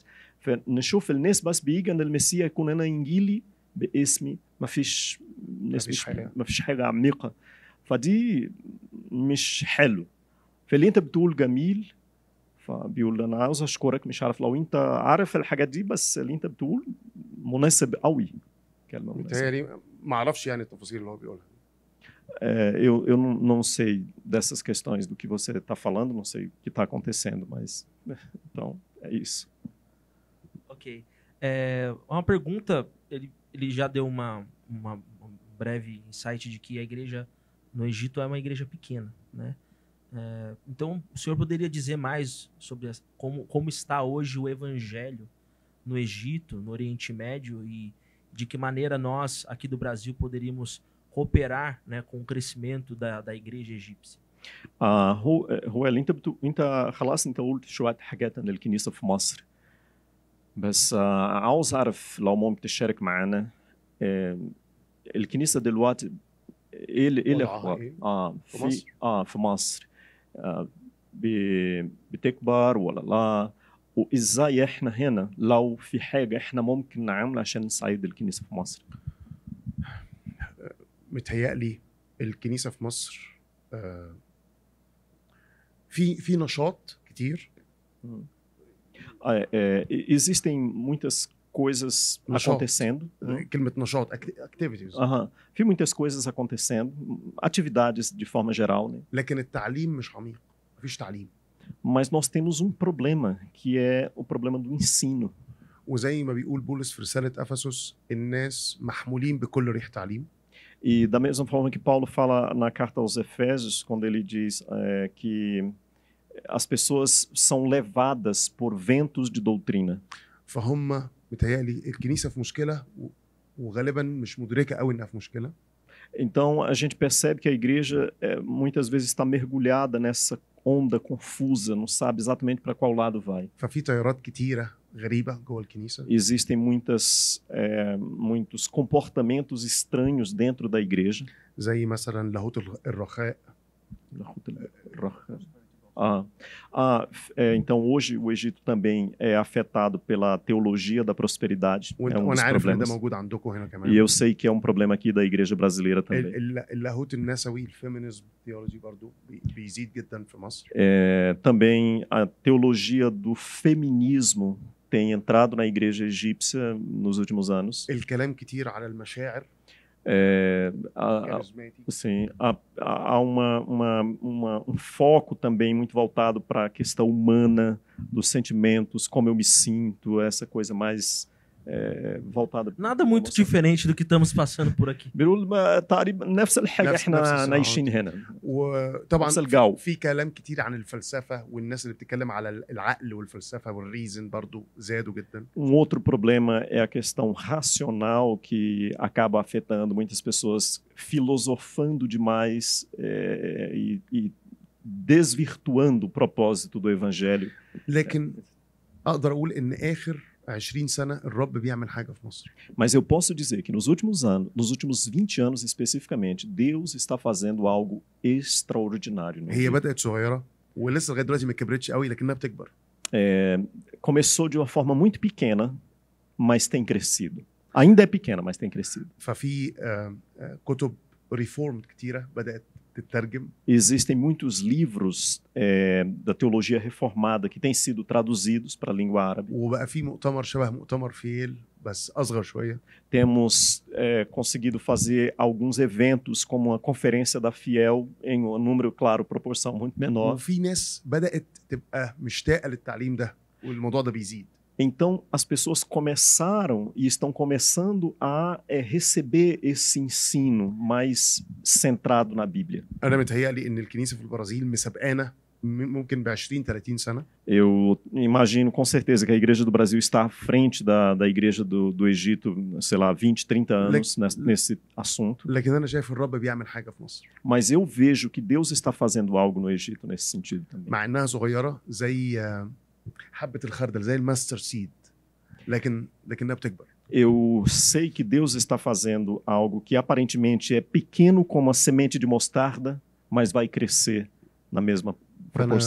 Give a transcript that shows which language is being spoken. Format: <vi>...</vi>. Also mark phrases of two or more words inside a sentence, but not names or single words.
<ar>فنشوف الناس بس بيجي ان المسيح يكون انا انجيلي باسمي، ما فيش ناس، ما فيش حاجه عميقه، فدي مش حلو. فاللي انت بتقول جميل، فبيقول انا عاوز اشكرك، مش عارف لو انت عارف الحاجات دي، بس اللي انت بتقول مناسب قوي، كلمه متهيألي ما اعرفش يعني التفاصيل اللي هو bيقولها.</ar> <pt>Eu não sei dessas questões do que você está falando, não sei o que está acontecendo, mas então é isso. Ok. Uma pergunta, ele já deu um breve insight de que a igreja no Egito é uma igreja pequena, né? Então, o senhor poderia dizer mais sobre como está hoje o evangelho no Egito, no Oriente Médio, e de que maneira nós, aqui do Brasil, poderíamos cooperar, né, com o crescimento da igreja egípcia؟</pt> <ar>هو اللي انت خلاص انت قلت شويه حاجات عن الكنيسه في مصر، بس عاوز اعرف لو ممكن تشارك معانا الكنيسه دلوقتي ايه الاخبار في مصر؟ في مصر بتكبر ولا لا، وازاي احنا هنا لو في حاجه احنا ممكن نعملها عشان نساعد الكنيسه في مصر؟ متهيألي الكنيسه في مصر في نشاط كتير.</ar> <pt>Existem muitas coisas acontecendo.</pt> <ar>كلمة نشاط activities.</ar> <pt>في muitas coisas acontecendo, atividades de forma geral, né?</pt> <ar>لكن التعليم مش عميق، مفيش تعليم.</ar> <pt>Mas nós temos um problema, que é o problema do ensino.</pt> <ar>وزي ما بيقول بولس في رسالة أفسس، الناس محمولين بكل ريح تعليم.</ar> <pt>E da mesma forma que Paulo fala na carta aos Efésios, quando ele diz que as pessoas são levadas por ventos de doutrina.</pt> <ar>فهم متهيألي الكنيسة في مشكلة وغالبا مش مدركة قوي إنها في مشكلة.</ar> <pt>Então a gente percebe que a igreja muitas vezes está mergulhada nessa onda confusa, não sabe exatamente para qual lado vai.</pt> <ar>ففي تيارات كتيرة غريبة جوه الكنيسة.</ar> <pt>Existem muitos comportamentos estranhos dentro da igreja.</pt> <ar>زي مثلا لاهوت الرخاء.</ar> <pt>Então hoje o Egito também é afetado pela teologia da prosperidade. É um dos problemas. E eu sei que é um problema aqui da igreja brasileira também.</pt> <ar>اللاهوت النسوي</ar> <en>feminism theology</en> <ar>برضو بيزيد جدا في مصر.</ar> <pt>Também a teologia do feminismo tem entrado na igreja egípcia nos últimos anos.</pt> <ar>الكلام كتير على المشاعر.</ar> <pt>Sim, há um foco também muito voltado para a questão humana, dos sentimentos, como eu me sinto, essa coisa mais voltada. Nada muito diferente do que estamos passando por aqui.</pt> <ar>نفس الحاجة احنا عايشين هنا. وطبعا في كلام كتير عن الفلسفة، والناس اللي بتتكلم على العقل والفلسفة والريزن برضو زادوا جدا.</ar> <pt>Outro problema é a questão racional, que acaba afetando muitas pessoas filosofando demais e desvirtuando o propósito do evangelho.</pt> <ar>لكن أقدر أقول إن آخر 20 سنة الرب بيعمل حاجة في مصر.</ar> <pt>Mas eu posso dizer que nos últimos 20 anos especificamente, Deus está fazendo algo extraordinário.</pt> <ar>هي بدأت صغيرة ولسه لغاية دلوقتي ما كبرتش قوي، لكنها بتكبر.</ar> <pt>Começou de uma forma muito pequena, mas tem crescido. Ainda é pequena, mas tem crescido.</pt> <ar>ففي كتب ريفورم كتيرة بدأت تترجم.</ar> <pt>Existem muitos livros da teologia reformada que têm sido traduzidos para a língua árabe.</pt> <ar>وبقى في مؤتمر شبه مؤتمر فيل بس أصغر شوية.</ar> <pt>Temos conseguido fazer alguns eventos como a conferência da Fiel em um número, claro, proporção muito menor.</pt> <ar>وفي ناس بدأت تبقى مشتاقة للتعليم ده والموضوع ده بيزيد.</ar> <pt>Então, as pessoas começaram e estão começando a receber esse ensino mais centrado na Bíblia.</pt> <ar>أنا متهيألي إن الكنيسة في البرازيل مسابقانا ممكن ب 20 30 سنه.</ar> <pt>Eu imagino com certeza que a igreja do Brasil está à frente da igreja do Egito, sei lá, 20, 30 anos nesse assunto.</pt> <ar>لكن انا شايف الرب بيعمل حاجه في مصر</ar> <pt>Mas eu vejo que Deus está fazendo algo no Egito nesse sentido também.</pt> <ar>مع انها صغيره زي حبه الخردل زي</ar> <en>mustard seed</en> <ar>لكنها بتكبر.</ar> <pt>Eu sei que Deus está fazendo algo que aparentemente é pequeno como a semente de mostarda, mas vai crescer na mesma proporção.</pt>